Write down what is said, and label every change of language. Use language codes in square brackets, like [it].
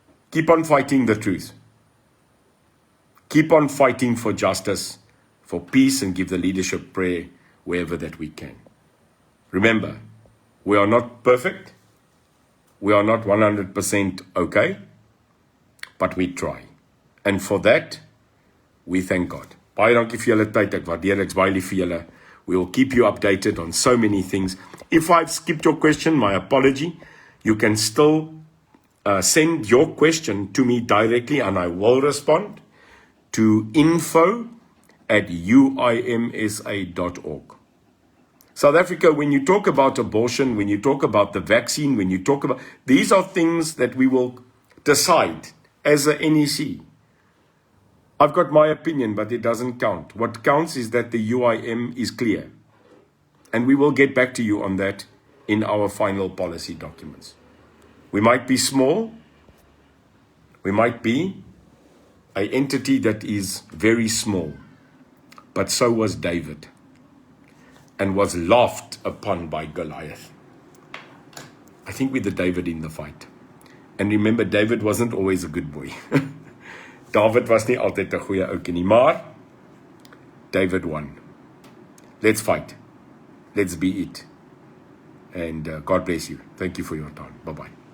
[en] Keep on fighting the truth. Keep on fighting for justice, for peace, and give the leadership prayer wherever that we can. Remember, we are not perfect. We are not 100% okay, but we try. And for that, we thank God. [af] Baie dankie vir julle tyd. Ek waardeer, ek's baie lief vir julle. [en] We will keep you updated on so many things. If I've skipped your question, my apology. You can still send your question to me directly and I will respond to info@uimsa.org. South Africa, when you talk about abortion, when you talk about the vaccine, when you talk about, these are things that we will decide as a NEC. I've got my opinion, but it doesn't count. What counts is that the UIM is clear. And we will get back to you on that in our final policy documents. We might be small. We might be an entity that is very small. But so was David. And was laughed upon by Goliath. I think we're the David in the fight. And remember, David wasn't always a good boy. [af] David was nie altyd 'n goeie ouetjie nie, maar David won. [en] Let's fight. Let's be it. And God bless you. Thank you for your time. Bye-bye.